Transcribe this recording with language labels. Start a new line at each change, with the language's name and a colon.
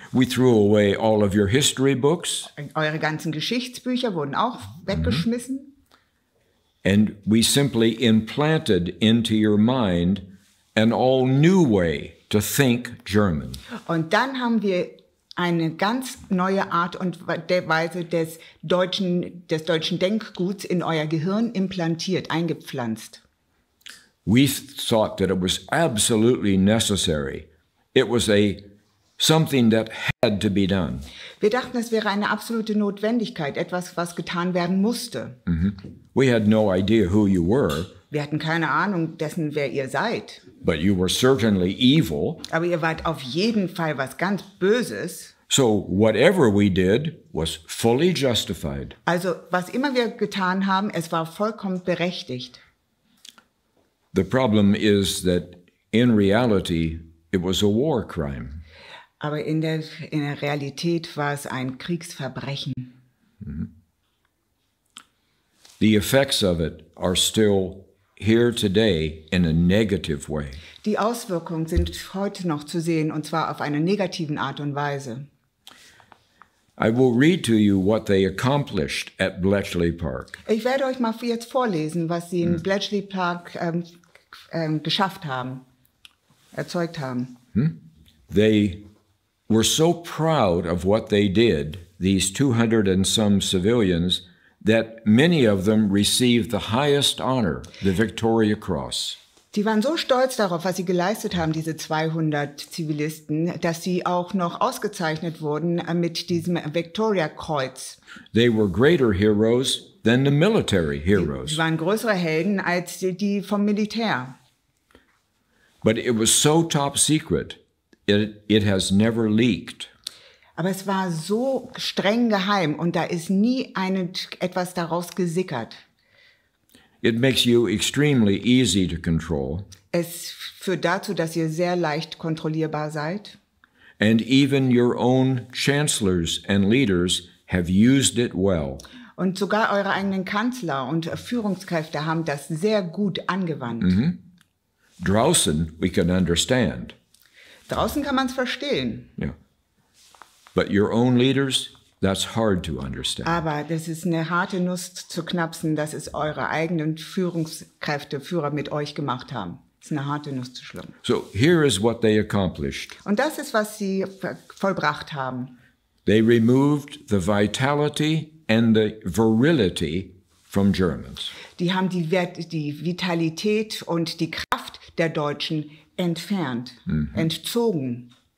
English: We threw away all of your history books.
German: Eure ganzen Geschichtsbücher wurden auch weggeschmissen.
English: And we simply implanted into your mind an all new way to think German.
German: Und dann haben wir eine ganz neue Art und Weise des deutschen Denkguts in euer Gehirn implantiert, eingepflanzt.
English: We thought that it was absolutely necessary. It was something that had to be done.
German: Wir dachten, es wäre eine absolute Notwendigkeit, etwas, was getan werden musste.
English: We had no idea who you were,
German: Wir hatten keine Ahnung dessen, wer ihr seid.
English: but you were certainly evil.
German: Aber ihr wart auf jeden Fall was ganz Böses.
English: So whatever we did was fully justified.
German: Also was immer wir getan haben, es war vollkommen berechtigt.
English: The problem is that in reality, it was a war crime.
German: Aber in der Realität war es ein Kriegsverbrechen.
English: The effects of it are still here today in a negative way.
German: Die Auswirkungen sind heute noch zu sehen, und zwar auf eine negativen Art und Weise.
English: I will read to you what they accomplished at Bletchley Park.
German: Ich werde euch mal jetzt vorlesen, was sie in Bletchley Park geschafft haben, erzeugt haben.
English: They were so proud of what they did, these 200 and some civilians, that many of them received the highest honor, the Victoria Cross.
German: Die waren so stolz darauf, was sie geleistet haben, diese 200 Zivilisten, dass sie auch noch ausgezeichnet wurden mit diesem Victoria-Kreuz.
English: They were greater heroes than the military heroes.
German: Sie waren größere Helden als die vom Militär.
English: But it was so top secret, it has never leaked.
German: Aber es war so streng geheim und da ist nie etwas daraus gesickert.
English: It makes you extremely easy to control.
German: Es führt dazu, dass ihr sehr leicht kontrollierbar seid.
English: And even your own chancellors and leaders have used it well.
German: Und sogar eure eigenen Kanzler und Führungskräfte haben das sehr gut angewandt.
English: Draußen, we can understand.
German: Draußen kann man es verstehen.
English: Yeah. But your own leaders, that's hard to understand.
German: Aber das ist eine harte Nuss zu knapsen, dass es eure eigenen Führer mit euch gemacht haben. Das ist eine harte Nuss zu schlucken.
English: So here is what they accomplished.
German: Und das ist, was sie vollbracht haben.
English: They removed the vitality and the virility from Germans.
German: Die haben die Vitalität und die Kraft der Deutschen entfernt, entzogen.